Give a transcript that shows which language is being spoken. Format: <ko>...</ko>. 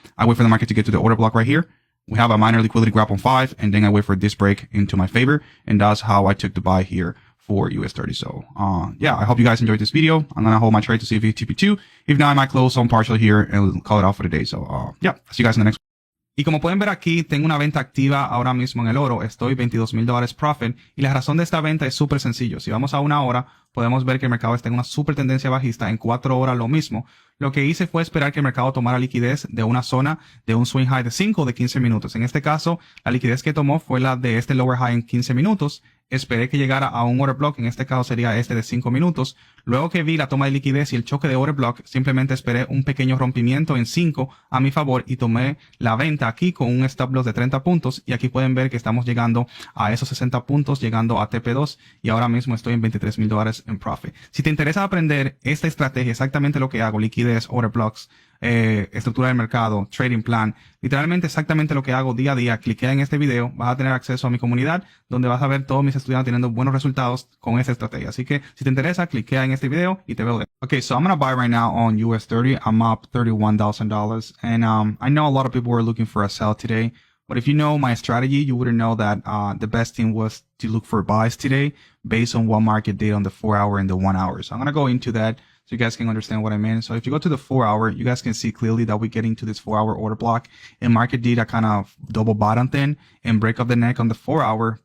<en>I wait for the market to get to the order block right here. We have a minor liquidity grab on 5, and then I wait for this break into my favor. And that's how I took the buy here for US 30. So, yeah, I hope you guys enjoyed this video. I'm going to hold my trade to see if it TP2. If not, I might close on partial here and call it off for the day. So, yeah, see you guys in the next one.</en> <es>Y como pueden ver aquí, tengo una venta activa ahora mismo en el oro. Estoy $22,000 profit. Y la razón de esta venta es súper sencillo. Si vamos a 1 hora, podemos ver que el mercado está en una súper tendencia bajista. En 4 horas lo mismo. Lo que hice fue esperar que el mercado tomara liquidez de una zona de un swing high de 5 o de 15 minutos. En este caso, la liquidez que tomó fue la de este lower high en 15 minutos. Esperé que llegara a un order block, en este caso sería este de 5 minutos. Luego que vi la toma de liquidez y el choque de order block, simplemente esperé un pequeño rompimiento en 5 a mi favor y tomé la venta aquí con un stop loss de 30 puntos. Y aquí pueden ver que estamos llegando a esos 60 puntos, llegando a TP2, y ahora mismo estoy en $23,000 en profit. Si te interesa aprender esta estrategia, exactamente lo que hago, liquidez, order blocks, estructura del mercado, trading plan, literalmente exactamente lo que hago día a día, cliquea en este video, vas a tener acceso a mi comunidad donde vas a ver todos mis estudiantes teniendo buenos resultados con esta estrategia. Así que si te interesa, cliquea en este video y te veo.</es> <en>Okay, so I'm going to buy right now on US 30. I'm up $31,000. And I know a lot of people were looking for a sell today. But if you know my strategy, you wouldn't know that the best thing was to look for buys today based on what market did on the 4 hour and the 1 hour. So I'm going to go into that so you guys can understand what I mean. So if you go to the 4 hour, you guys can see clearly that we get into this 4 hour order block, and market did a kind of double bottom thing and break up the neck on the 4 hour.</en>